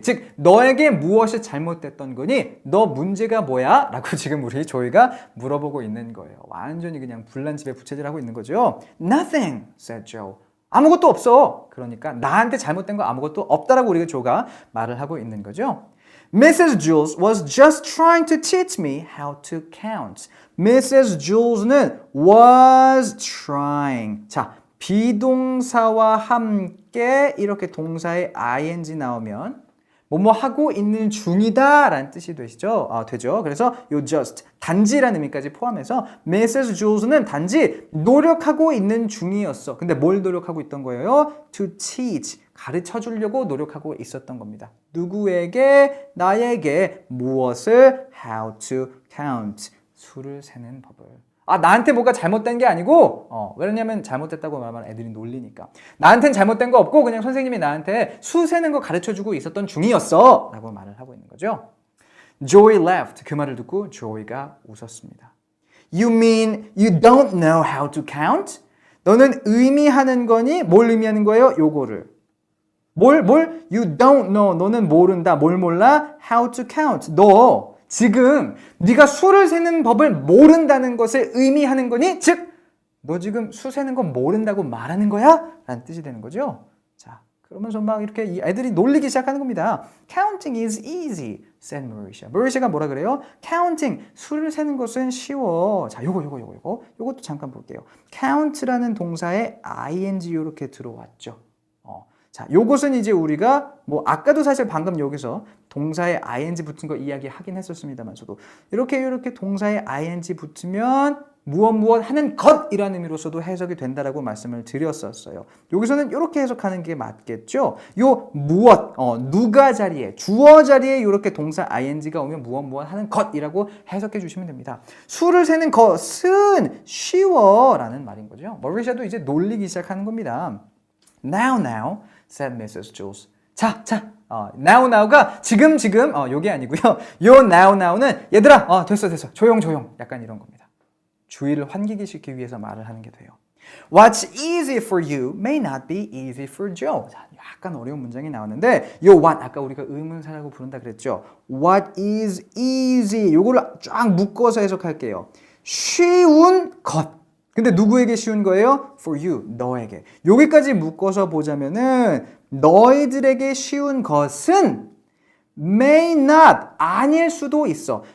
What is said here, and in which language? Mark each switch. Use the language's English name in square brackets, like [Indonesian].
[Korean] 즉, 너에게 무엇이 잘못됐던 거니? 너 문제가 뭐야? 라고 지금 우리 조이가 물어보고 있는 거예요. 완전히 그냥 불난집에 부채질하고 있는 거죠. [English] Nothing, said Joe. [Korean] 아무것도 없어. 그러니까 나한테 잘못된 거 아무것도 없다라고 우리가 조가 말을 하고 있는 거죠. [English] Mrs. Jules was just trying to teach me how to count. Mrs. Jules는 was trying. [Korean] 자, 비동사와 함께 이렇게 동사에 ing 나오면 뭐뭐 하고 있는 중이다 라는 뜻이 되시죠? 되죠. 그래서 요 just, 단지라는 의미까지 포함해서 Mrs. Jules는 단지 노력하고 있는 중이었어. 근데 뭘 노력하고 있던 거예요? [English] To teach. [Korean] 가르쳐 주려고 노력하고 있었던 겁니다. 누구에게? 나에게 무엇을? [English] How to count. [Korean] 수를 세는 법을. 나한테 뭐가 잘못된 게 아니고 왜냐면 잘못됐다고 말하면 애들이 놀리니까. 나한테는 잘못된 거 없고 그냥 선생님이 나한테 수 세는 거 가르쳐주고 있었던 중이었어 라고 말을 하고 있는 거죠. [English] Joey laughed. [Korean] 그 말을 듣고 조이가 웃었습니다. [English] You mean you don't know how to count? [Korean] 너는 의미하는 거니? 뭘 의미하는 거예요? 요거를. 뭘? [English] You don't know. [Korean] 너는 모른다. 뭘 몰라? [English] How to count. [Korean] 너 지금 네가 수를 세는 법을 모른다는 것을 의미하는 거니? 즉, 너 지금 수 세는 거 모른다고 말하는 거야? 라는 뜻이 되는 거죠. 자, 그러면서 막 이렇게 애들이 놀리기 시작하는 겁니다. [English] Counting is easy, said Mauricia. [Korean] Mauricia가 뭐라 그래요? Counting, 수를 세는 것은 쉬워. 자, 요것도 잠깐 볼게요. Count라는 동사에 ing 이렇게 들어왔죠. 자, 요것은 이제 우리가 아까도 사실 방금 여기서 동사에 ing 붙은 거 이야기하긴 했었습니다만서도 이렇게 동사에 ing 붙으면 무엇 하는 것이라는 의미로서도 해석이 된다라고 말씀을 드렸었어요. 여기서는 이렇게 해석하는 게 맞겠죠? 요 무엇, 누가 자리에, 주어 자리에 이렇게 동사 ing가 오면 무엇 하는 것이라고 해석해 주시면 됩니다. 수를 세는 것은 쉬워라는 말인 거죠. 머리샤도 이제 놀리기 시작하는 겁니다. [English] Now, said Mrs. Jules. [Korean] 자, now가 지금 요게 아니고요. 요 now는 얘들아, 됐어. 조용. 약간 이런 겁니다. 주의를 환기시키기 위해서 말을 하는 게 돼요. [English] What's easy for you may not be easy for Joe. [Korean] 자, 약간 어려운 문장이 나왔는데 요 what 아까 우리가 의문사라고 부른다 그랬죠. [English] What is easy? [Korean] 요거를 쫙 묶어서 해석할게요. 쉬운 것. 근데 누구에게 쉬운 거예요? [English] For you, [Korean] 너에게. 여기까지 묶어서 보자면은 너희들에게 쉬운 것은 may not, 아닐 수도 있어.